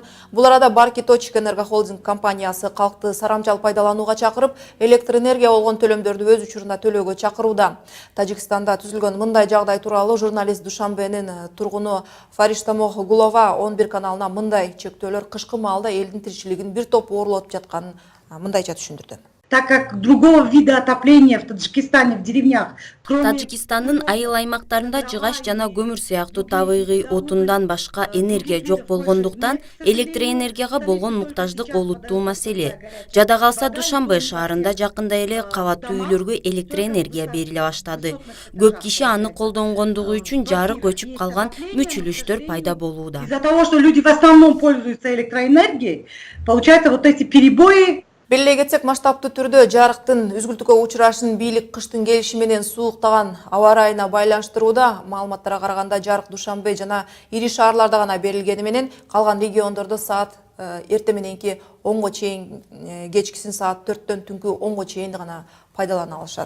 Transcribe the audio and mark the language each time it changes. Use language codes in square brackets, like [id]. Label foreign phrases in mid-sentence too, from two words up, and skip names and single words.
[ky] Бул арада Барки Точек Энерго холдинг компаниясы калкты сарамжал пайдаланууга чакырып, электр энергия болгон төлөмдөрдү өз учурунда төлөөгө чакырууда. Тажикстанда түзүлгөн мындай жагдай тууралуу журналист Душанбенин тургуну Фариштамох Гулова 11 каналына мындай чектөөлөр кышкы маалда элдин тиричилигин бир топ оорлотуп жатканын мындайча түшүндүрдү. [ru] Так как другого вида отопления в Таджикистане, в деревнях, [ky] Таджикстандын айыл аймактарында жыгач жана көмүр сыяктуу табигый отундан башка энергия жок болгондуктан электр энергияга болгон муктаждык олуттуу маселе. Жада калса Душанбе шаарында жакында эле кабаттуу үйлөргө электр энергия бериле баштады. Көп киши аны колдонгондугу үчүн жарык өчүп калган мүчүлүштөр пайда болууда. [ru] Из-за того, что люди в основном пользуются электроэнергией, получается вот эти перебои [ky] Белгилей кетсек, масштабтуу түрдө жарыктын үзгүлтүккө учурашын бийлик кыштын келиши менен сууктаган аба ырайына байланыштырууда. Маалыматтарга караганда жарык Душанбе жана ири шаарларда гана берилгени менен калган региондордо саат эртең мененки 10го чейин, кечкисин саат 4төн түнкү 10го чейин гана пайдалана алышат.